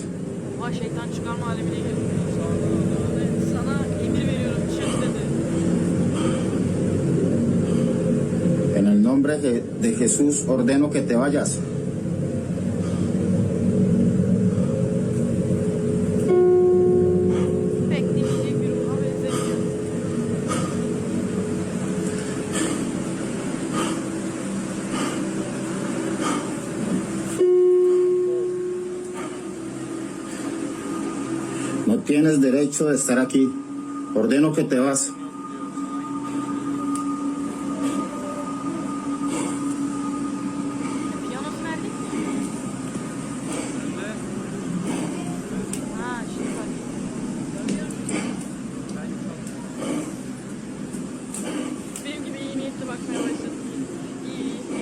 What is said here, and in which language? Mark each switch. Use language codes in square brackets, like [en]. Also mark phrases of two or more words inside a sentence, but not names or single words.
[tr] Oha şeytan çıkarma alemine girdim. Sana emir veriyorum dışarı dedi. [es] En el nombre de Jesús ordeno que te vayas. [tr] Bekleyecek bir ruha benzemiyor. [es] No tienes derecho de estar aquí. Ordeno que te vas. [tr] Piyanosu nerede? Ha şimdi bak. Benim gibi iyi niyetli bakmaya başladım. İyi iyi.